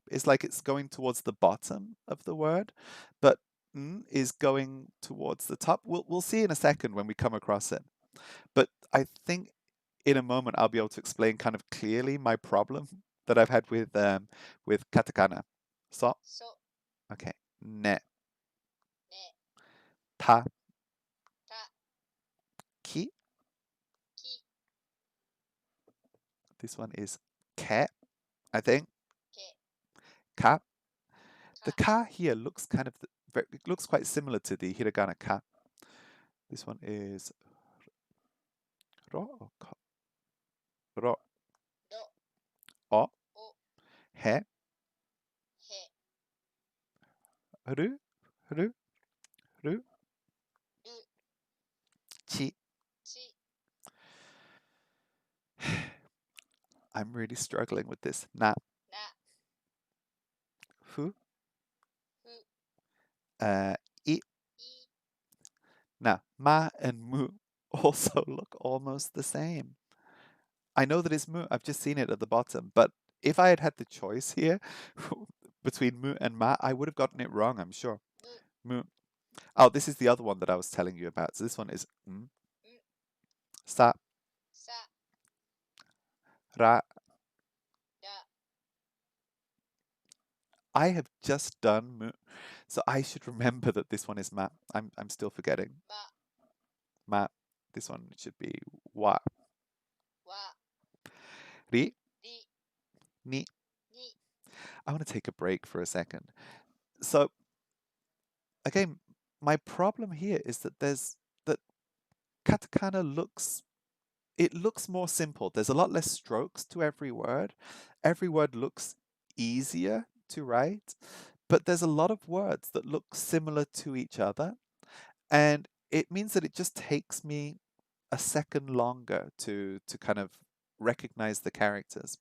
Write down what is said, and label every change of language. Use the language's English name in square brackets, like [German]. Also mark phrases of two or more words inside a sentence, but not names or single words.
[English] It's like it's going towards the bottom of the word, but is going towards the top. We'll see in a second when we come across it. But I think in a moment I'll be able to explain kind of clearly my problem that I've had with katakana. So, So. okay, ne, Ne. ta, Ta. ki. Ki. This one is ke, I think. Ke. Ka. The Ka. ka here looks kind of it looks quite similar to the hiragana ka. This one is ro or ko? Ro, Do. o, O. he, He. ru, ru, ru, Ru. chi. Chi. I'm really struggling with this. Na, Na. fu, Fu. i. I. Now, ma and mu also look almost the same. I know that it's mu. I've just seen it at the bottom, but if I had had the choice here between mu and ma, I would have gotten it wrong, I'm sure. Mu. Mu. Oh, this is the other one that I was telling you about. So this one is sa, Sa. ra. Da. I have just done mu, so I should remember that this one is ma. I'm still forgetting. Ma. Ma. This one should be wa. Wa. Ri, Ri. ni. Ni. I want to take a break for a second. So again, my problem here is that that katakana looks more simple. There's a lot less strokes to every word. Every word looks easier to write, but there's a lot of words that look similar to each other, and it means that it just takes me a second longer to kind of recognize the characters.